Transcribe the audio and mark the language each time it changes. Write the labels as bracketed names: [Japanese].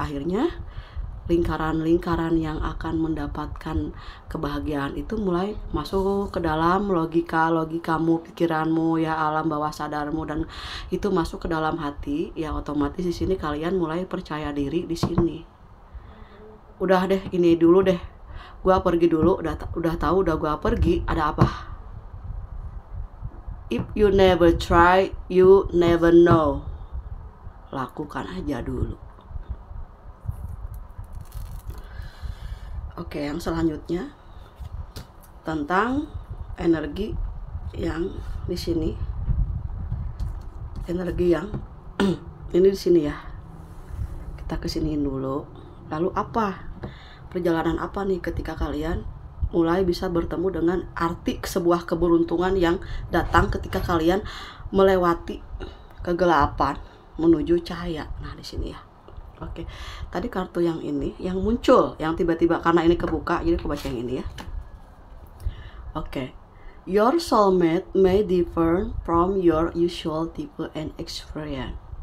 [Indonesian] Akhirnya lingkaran-lingkaran yang akan mendapatkan kebahagiaan itu mulai masuk ke dalam logikamu, pikiranmu ya, alam bawah sadarmu, dan itu masuk ke dalam hati ya. Otomatis di sini kalian mulai percaya diri di sini. Udah deh, ini dulu deh, gua pergi dulu. Udah tahu, udah gua pergi, ada apa? [English] If you never try, you never know. [Indonesian] Lakukan aja dulu. Oke, yang selanjutnya tentang energi yang di sini. Energi yang ini di sini ya. kita kesiniin dulu. Lalu apa? Perjalanan apa nih ketika kalian mulai bisa bertemu dengan arti sebuah keberuntungan yang datang ketika kalian melewati kegelapan menuju cahaya. Nah, di sini ya. Oke. Tadi kartu yang ini yang muncul, yang tiba-tiba karena ini kebuka, jadi aku baca yang ini ya. Oke. [English] Your soulmate may differ from your usual type and experience.